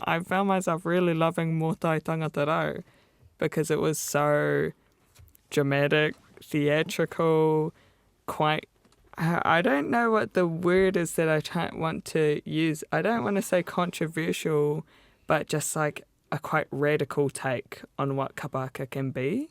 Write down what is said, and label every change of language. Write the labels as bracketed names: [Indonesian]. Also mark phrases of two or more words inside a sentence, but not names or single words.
[English] I found myself really loving [Māori] Motai Tangata Rau [English] because it was so dramatic, theatrical, quite, I don't know what the word is that I want to use. I don't want to say controversial, but just like a quite radical take on what [Māori] kapa haka [English] can be.